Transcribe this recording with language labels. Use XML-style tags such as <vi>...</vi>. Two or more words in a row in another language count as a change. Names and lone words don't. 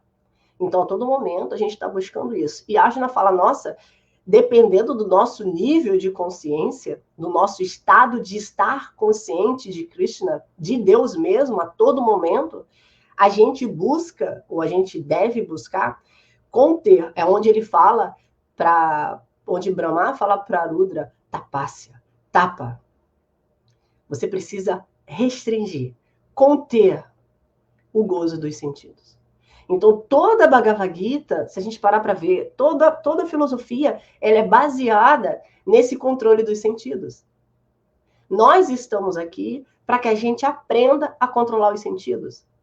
<pt>Então, a todo momento, a gente está buscando isso. E a Arjuna fala, nossa, dependendo do nosso nível de consciência, do nosso estado de estar consciente de Krishna, de Deus mesmo, a todo momento, a gente busca, ou a gente deve buscar, conter. É onde ele fala, onde Brahma fala para Rudra, tapasya, tapa. Você precisa restringir, conter o gozo dos sentidos. Então, toda a Bhagavad Gita, se a gente parar para ver, toda a filosofia, ela é baseada nesse controle dos sentidos. Nós estamos aqui para que a gente aprenda a controlar os sentidos.</pt>